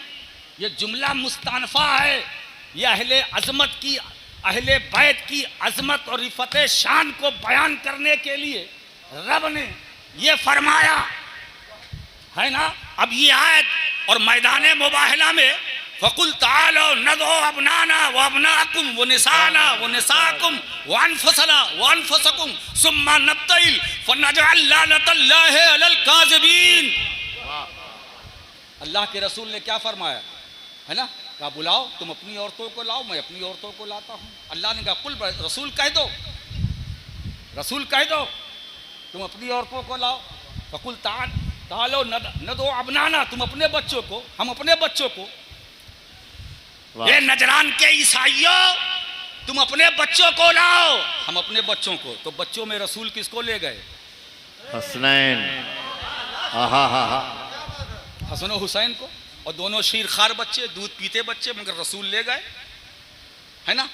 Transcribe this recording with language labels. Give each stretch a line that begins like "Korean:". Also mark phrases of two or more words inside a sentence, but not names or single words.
Hindi: ये जुमला मुस्तानफा है, ये अहले अजमत की, अहले बैत की अजमत और रिफत शान को बयान करने के लिए रब ने ये फरमाया है ना। अब ये आयत और मैदान मुबाहला में
Arabic: فقل تعالوا ندع أبناءنا وأبناءكم ونساءنا ونساءكم وأنفسنا وأنفسكم ثم نبتهل فنجعل لعنة الله على الكاذبين.
Hindi: अल्लाह के रसूल ने क्या फरमाया है ना, कहा बुलाओ, तुम अपनी औरतों को लाओ, मैं अपनी औरतों को लाता हूँ। अल्लाह ने कहा कुल रसूल कह दो, रसूल कह दो तुम अपनी औरतों को लाओ।
Arabic: فقل تعالوا ندع أبناءنا,
Hindi: तुम अपने बच्चों को, हम अपने बच्चों को। ये नजरान के ईसाइयों, तुम अपने बच्चों को लाओ, हम अपने बच्चों को। तो बच्चों में रसूल किसको ले गए? हसनैन, हसन और हुसैन को, और दोनों शीरखार बच्चे, दूध पीते बच्चे, मगर रसूल ले गए है ना।